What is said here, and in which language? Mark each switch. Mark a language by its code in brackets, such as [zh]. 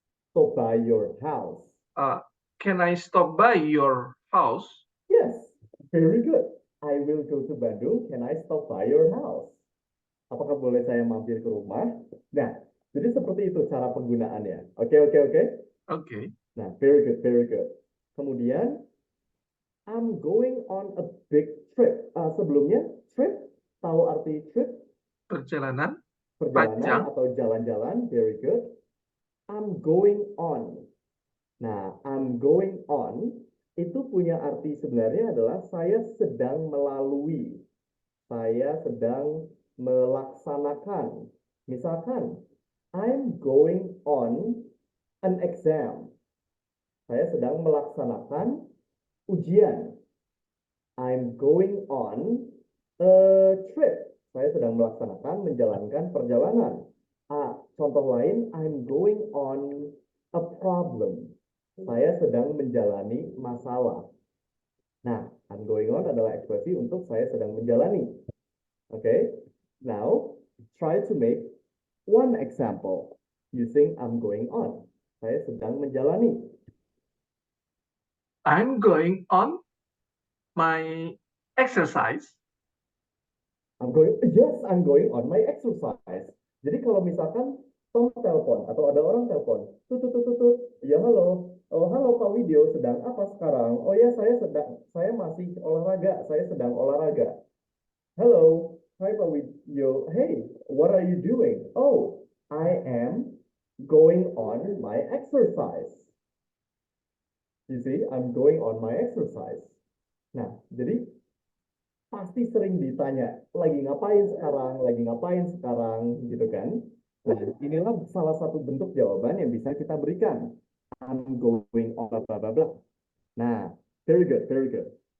[en] stop by your house? Can I stop by your house? Yes, very good. I will go to Bandung. Can I stop by your house? [id] Apakah boleh saya mampir ke rumah? Nah, jadi seperti itu cara penggunaannya. Oke, oke, oke. Okay. [en] Nah, very good, very good. Kemudian, I'm going on a big trip. [id] Sebelumnya, trip, tahu arti trip? Perjalanan Perjalanan panjang. atau jalan-jalan, [en] very good. I'm going on. [id] Nah, I'm going on itu punya arti sebenarnya adalah saya sedang melalui, saya sedang melaksanakan. [en] Misalkan, I'm going on an exam. [id] Saya sedang melaksanakan ujian. [en] I'm going on a trip. [id] Saya sedang melaksanakan, menjalankan perjalanan. [en] Contoh lain, I'm going on a problem. [id] Saya sedang menjalani masalah. Nah, I'm going on adalah ekspresi untuk saya sedang menjalani. Okay? [en] Now, try to make one example using I'm going on. [id] Saya sedang menjalani. [en] I'm going on my exercise. I'm going on my exercise. [id] Jadi kalau misalkan Tom telepon atau ada orang telepon, tutut, ya halo, oh halo Pak Widyo, sedang apa sekarang? Oh ya saya masih olahraga, saya sedang olahraga. [en] Hello, hi Pak Widyo, hey, what are you doing? Oh, I am going on my exercise. You see, I'm going on my exercise. [id] Nah, jadi pasti sering ditanya, lagi ngapain sekarang, gitu kan? Nah, inilah salah satu bentuk jawaban yang bisa kita berikan. [en] I'm going on bla bla bla. [id] Nah, [en] very good, very good.